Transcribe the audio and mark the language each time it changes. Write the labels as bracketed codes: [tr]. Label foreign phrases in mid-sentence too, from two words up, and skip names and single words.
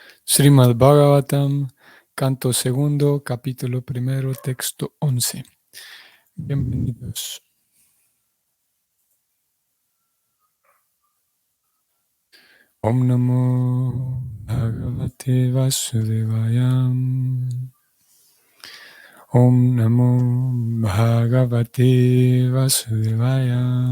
[es] Srimad Bhagavatam, canto segundo, capítulo primero, texto 11. Bienvenidos. [sa] Om Namo Bhagavate Vasudevaya. Om Namo Bhagavate Vasudevaya.